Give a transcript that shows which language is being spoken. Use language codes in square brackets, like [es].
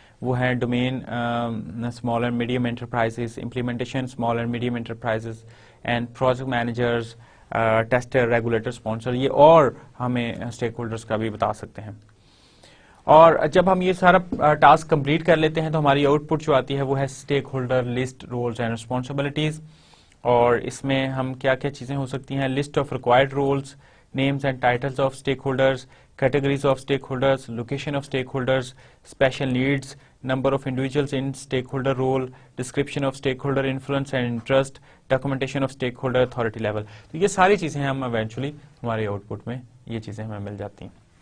[en] وہ ہیں domain small and medium enterprises, implementation small and medium enterprises, and project managers, tester, regulator, sponsor. [ur] یہ اور ہمیں stake holders کا بھی بتا سکتے ہیں. اور جب ہم یہ سارا ٹاسک کمپلیٹ کر لیتے ہیں تو ہماری آؤٹ پٹ جو آتی ہے وہ ہے stake holder list, rules and responsibilities. اور اس میں ہم کیا کیا چیزیں ہو سکتی ہیں, [en] List of required roles, names and titles of stakeholders, categories of stakeholders, location of stakeholders, special needs, number of individuals in stakeholder role, description of stakeholder influence and interest, documentation of stakeholder authority level. [ur] تو یہ ساری چیزیں ہم eventually ہمارے out put میں یہ چیزیں ہمیں مل جاتی ہیں.